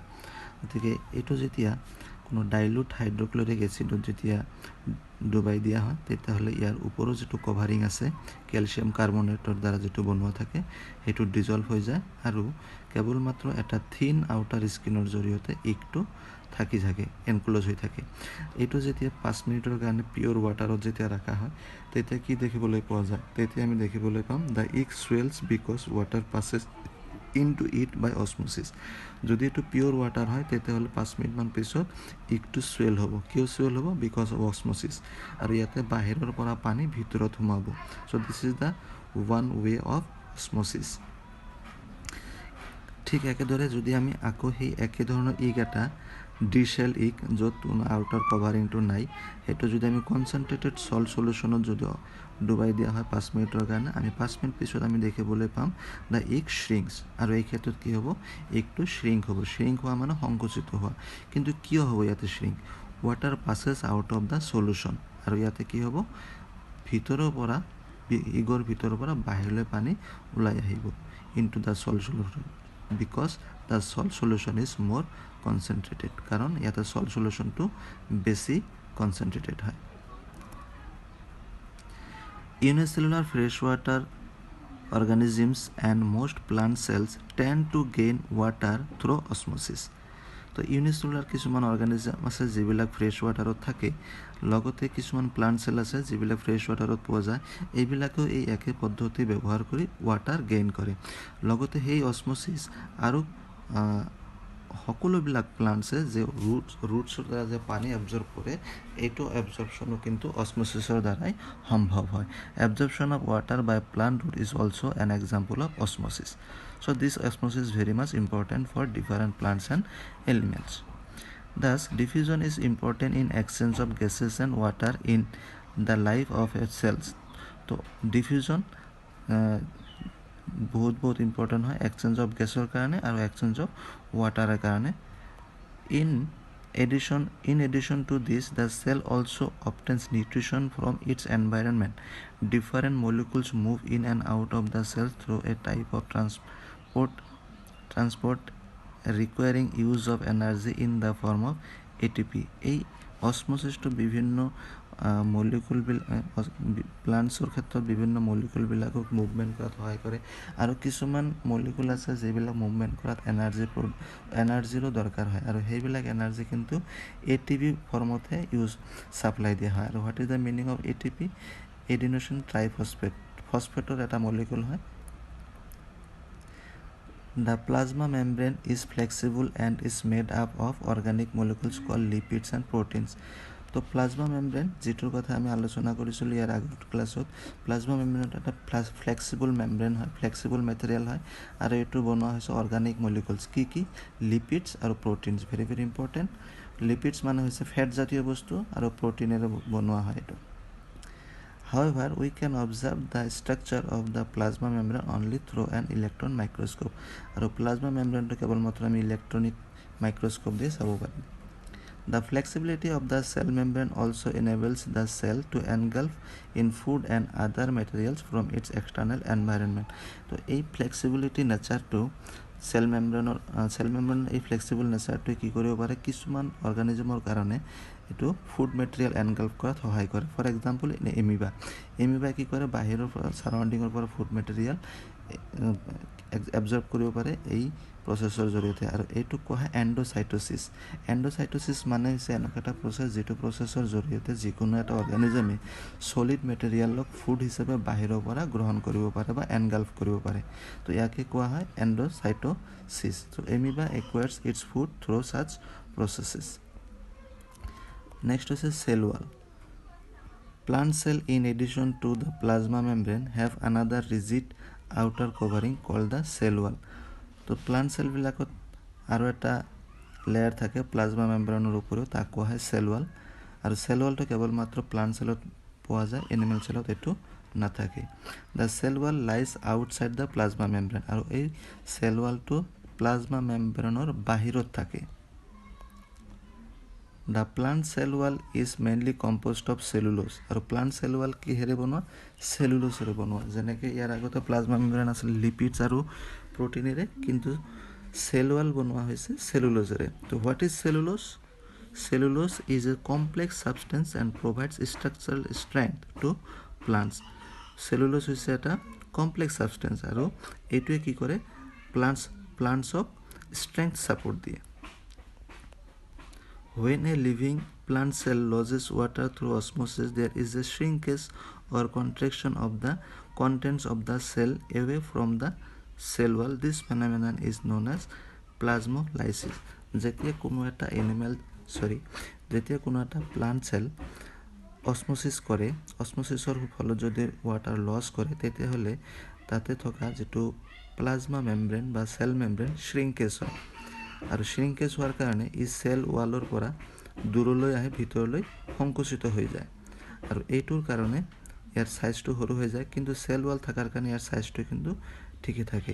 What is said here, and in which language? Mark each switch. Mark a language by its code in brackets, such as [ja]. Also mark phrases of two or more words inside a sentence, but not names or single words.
[as] গতিকে এইটো যেতিয়া কোনো [en] dilute hydrochloric acid [as] যেতিয়া ডুবাই দিয়া হয় তেতিয়াহ'লে ইয়াৰ ওপৰৰ যিটো কভাৰিং আছে [en] calcium carbonate [as] দ্বাৰা যিটো বনোৱা থাকে সেইটো ডিজলভ হৈ যায় আৰু কেৱল মাত্ৰ এটা [en] thin outer skin [as] জৰিয়তে ইগটো থাকি থাকে, এনক্লোজ হৈ থাকে. এইটো যেতিয়া 5 মিনিটৰ কাৰণে [en] pure water [as] যেতিয়া ৰাখা হয় তেতিয়া কি দেখিবলৈ পোৱা যায়? তেতিয়া আমি দেখিবলৈ পাম [en] the egg swells because water passes into it by osmosis. [as] যদি এটো [en] pure water [as] হয় তেতিয়াহ'লে 5 মিনিট মান পিছত ইগটো সোয়েল হ'ব. কিয় সোয়েল হ'ব? [en] because of osmosis. [as] আৰু ইয়াতে বাহিৰৰ পৰা পানী ভিতৰত সোমাব. [en] so this is the one way of osmosis. [as] ঠিক একেদৰে যদি আমি আকৌ সেই একে ধৰণৰ ইগ এটা [en] deshelled egg [as] য'ত [en] outer covering [as] নাই সেইটো যদি আমি [en] concentrated salt solution [as] যদি ডুবাই দিয়া হয় 5 মিনিটৰ কাৰণে আমি 5 মিনিট পিছত আমি দেখিবলৈ পাম [en] the egg shrinks. [as] আৰু এই ক্ষেত্ৰত কি হ'ব? ইগটো শ্রিংক হ'ব. শ্রিংক হোৱা মানে সংকুচিত হোৱা. কিন্তু কিয় হ'ব ইয়াতে শ্রিংক? [en] water passes out of the solution. [as] আৰু ইয়াতে কি হ'ব? ভিতৰৰ পৰা ইগৰ ভিতৰৰ পৰা বাহিৰলৈ পানী ওলাই আহিব [en] into the salt solution because the salt solution is more concentrated. [as] কারণ ইয়াতে [en] salt solution [as] to বেশি concentrated হয়. [en] Unicellular freshwater organisms and most plant cells tend to gain water through osmosis. [as] তো ইউনিসেলুলার কিছুমান অর্গানিজম আছে যিবিলাক [en] fresh water [as] থাকে, লগতে কিছুমান [en] plant cell [as] আছে যিবিলাক [en] fresh water [as] পোৱা যায়. এইবিলাকেও এই একে পদ্ধতি ব্যৱহাৰ কৰি [en] water gain [as] কৰে. লগতে সেই অসমোসিস আৰু সকলোবিলাক প্লান্টছে যে ৰুটছৰ দ্বাৰা যে পানী এবজৰ্ব কৰে এইটো এবজৰ্পশ্যনো কিন্তু অসমোসিছৰ দ্বাৰাই সম্ভৱ হয়. [en] absorption of water by plant root is also an example of osmosis. So this osmosis is very much important for different plants and elements. Thus, diffusion is important in exchange of gases and water in the life of a cells. So diffusion बहुत important है exchange of gasor [as] কাৰণে আৰু [en] exchange of water karone. In addition to this, the cell also obtains nutrition from its environment. Different molecules move in and out of the cell through a type of transport requiring use of energy in the form of ATP. [as] এই অসমোসিসটো বিভিন্ন মলিকুল প্লান্টছৰ ক্ষেত্ৰত বিভিন্ন মলিকুলবিলাকক মুভমেণ্ট কৰাত সহায় কৰে আৰু কিছুমান মলিকুল আছে যিবিলাক মুভমেণ্ট কৰাত এনাৰ্জিৰো দৰকাৰ হয় আৰু সেইবিলাক এনাৰ্জি কিন্তু [en] ATP form [as] সাপ্লাই দিয়া হয়. [en] আৰু What is the meaning of ATP? Adenosine triphosphate. [as] ফসফেটৰ এটা মলিকুল হয়. [en] The plasma membrane is flexible and is made up of organic molecules called lipids and proteins. [as] তো [en] plasma membrane [as] যেটোৰ কথা আমি আলোচনা কৰিছিলোঁ ইয়াৰ আগৰ ক্লাছত, [en] plasma membrane [as] এটা [en] flexible membrane [as] হয়, [en] flexible material [as] হয় আৰু এইটো বনোৱা হৈছে [en] organic molecules. কি লিপিডছ আৰু proteins. very very important. [as] লিপিডছ মানে হৈছে ফেট জাতীয় বস্তু আৰু প্ৰটিনেৰে বনোৱা হয় এইটো. [en] However, we can observe the structure of the plasma membrane only through an electron microscope. [as] আৰু [en] plasma membrane [as] কেৱল মাত্ৰ আমি [en] electronic microscope [as] দিয়ে চাব পাৰিম. [en] The flexibility of the cell membrane also enables the cell to engulf in food and other materials from its external environment. [as] তো এই [en] flexibility nature cell membrane [as] এই [en] flexible nature [as] কি কৰিব পাৰে? কিছুমান অৰ্গানিজমৰ কাৰণে এইটো [en] food material engulf [as] কৰাত সহায় কৰে। [en] for example [as] এমিবাই কি কৰে, বাহিৰৰ পৰা ছাৰাউণ্ডিঙৰ পৰা [en] food material absorb [as] কৰিব পাৰে এই প্ৰচেছৰ জৰিয়তে, আৰু এইটোক কোৱা হয় এণ্ডোচাইটোচিছ। এণ্ডোচাইটোচিছ মানে হৈছে এনেকুৱা এটা প্ৰচেছ যিটো প্ৰচেছৰ জৰিয়তে যিকোনো এটা অৰ্গেনিজমে [en] solid material food [as] হিচাপে বাহিৰৰ পৰা গ্ৰহণ কৰিব পাৰে বা এনগাল্ফ কৰিব পাৰে। তো ইয়াকে কোৱা হয় এণ্ডোচাইটোচিছ। [en] তো amoeba acquires its food through such processes. [as] নেক্সট হৈছে [en] cell wall. Plant cell in addition to the plasma membrane have another rigid outer covering called the cell wall. [as] তো [en] plant cells [as] আৰু এটা লেয়াৰ থাকে [en] plasma membrane [as] ওপৰত, তাক কোৱা হয় [en] cell wall. [as] আৰু [en] cell wall [as] কেৱল মাত্ৰ [en] plant cell [as] পোৱা যায়, [en] animal cell [as] এইটো নাথাকে। [en] the cell wall lies outside the plasma membrane, [as] আৰু এই সেল ওয়ালটো প্লাজমা মেমব্ৰেনৰ বাহিৰত থাকে। [en] The plant cell wall is mainly composed of cellulose, [as] আৰু [en] plant cell wall [as] কিহেৰে বনোৱা, চেলুলোছেৰে বনোৱা। যেনেকৈ ইয়াৰ আগতে [en] plasma membrane [as] আছিল লিপিডছ আৰু প্ৰটিনেৰে, কিন্তু [en] cell wall [as] বনোৱা হৈছে চেলুলোছেৰে। [en] তো what is cellulose? Cellulose is a complex substance and provides structural strength to plants. [as] Cellulose হৈছে এটা [en] complex substance, [as] আৰু এইটোৱে কি কৰে, প্লান্টছক [en] strength support [as] দিয়ে। [en] When a living plant cell loses water through osmosis, there is a shrinkage or contraction of the contents of the cell away from the cell wall. This phenomenon is known as plasmolysis. [as] যেতিয়া কোনো এটা [en] plant cell [as] অসমোসিস কৰে, অসমোসিসৰ ফলত যদি [en] water loss [as] কৰে, তেতিয়াহ'লে তাতে থকা যিটো [en] plasma membrane [as] বা [en] cell membrane shrinkage [as] হয়, আৰু শ্ৰিংকেজ হোৱাৰ কাৰণে ই [en] cell wall [as] পৰা দূৰলৈ আহি ভিতৰলৈ সংকুচিত হৈ যায়, আৰু এইটোৰ কাৰণে ইয়াৰ সাইজটো সৰু হৈ যায়, কিন্তু [en] cell wall [as] থকাৰ কাৰণে ইয়াৰ সাইজটো কিন্তু ঠিকে থাকে।